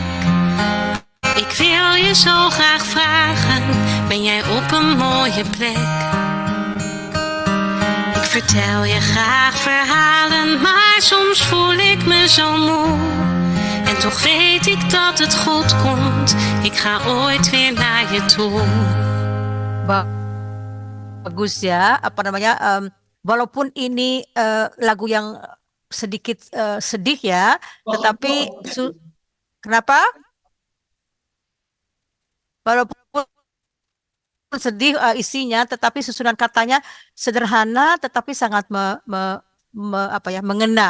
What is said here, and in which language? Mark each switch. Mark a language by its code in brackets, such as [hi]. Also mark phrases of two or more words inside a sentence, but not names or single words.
[nl] Ik wil je zo graag vragen, ben jij op een mooie plek? Ik vertel je graag verhalen, maar soms voel ik me zo moe. En toch weet ik dat het goed komt, ik ga ooit weer naar je toe. [id] Bagus ya, apa namanya, walaupun ini lagu yang sedikit sedih ya, tetapi kenapa? Walaupun sedih isinya, tetapi susunan katanya sederhana tetapi sangat mengena.